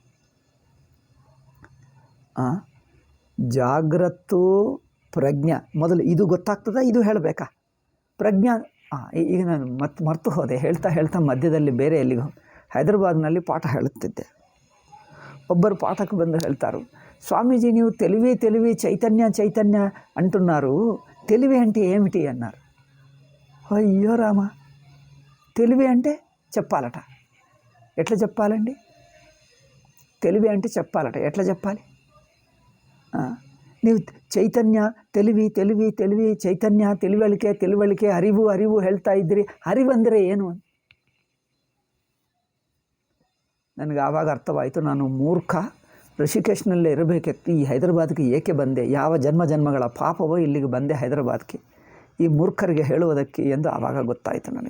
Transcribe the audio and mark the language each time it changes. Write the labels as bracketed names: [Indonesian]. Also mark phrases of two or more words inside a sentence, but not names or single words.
[Kannada] ಜಾಗ್ರತ್ತು ಪ್ರಜ್ಞಾ ಮೊದಲು ಇದು ಗೊತ್ತಾಗ್ತದ, ಇದು ಹೇಳಬೇಕಾ? ಪ್ರಜ್ಞಾ ಈಗ ನಾನು ಮರ್ತು ಹೋದೆ. ಹೇಳ್ತಾ ಮಧ್ಯದಲ್ಲಿ ಬೇರೆ ಎಲ್ಲಿಗೂ ಹೈದರಾಬಾದ್ನಲ್ಲಿ ಪಾಠ ಹೇಳುತ್ತಿದ್ದೆ. ಒಬ್ಬರು ಪಾಠಕ್ಕೆ ಬಂದು ಹೇಳ್ತಾರು, [Telugu] స్వామీజీ ನೀವು తెలివి చైతన్య అంటున్నారు, తెలివి అంటే ఏమిటి అన్నారు. అయ్యో రామ, తెలివి అంటే చెప్పాలట. ఎట్లా చెప్పాలండి? తెలివి అంటే చెప్పాలట, ఎట్లా చెప్పాలి? [Kannada] ನೀವು ಚೈತನ್ಯ, తెలివి ಚೈತನ್ಯ, ತಿಳಿವಳಿಕೆ, ಅರಿವು ಹೇಳ್ತಾ ಇದ್ದೀರಿ. ಅರಿವಂದರೆ ಏನು? ನನಗೆ ಆವಾಗ ಅರ್ಥವಾಯಿತು, ನಾನು ಮೂರ್ಖ. ಋಷಿಕೇಶ್ನಲ್ಲೇ ಇರಬೇಕಿತ್ತು, ಈ ಹೈದರಾಬಾದ್ಗೆ ಏಕೆ ಬಂದೆ, ಯಾವ ಜನ್ಮಗಳ ಪಾಪವೋ ಇಲ್ಲಿಗೆ ಬಂದೆ ಹೈದರಾಬಾದ್ಗೆ ಈ ಮೂರ್ಖರಿಗೆ ಹೇಳುವುದಕ್ಕೆ ಎಂದು ಆವಾಗ ಗೊತ್ತಾಯಿತು ನನಗೆ.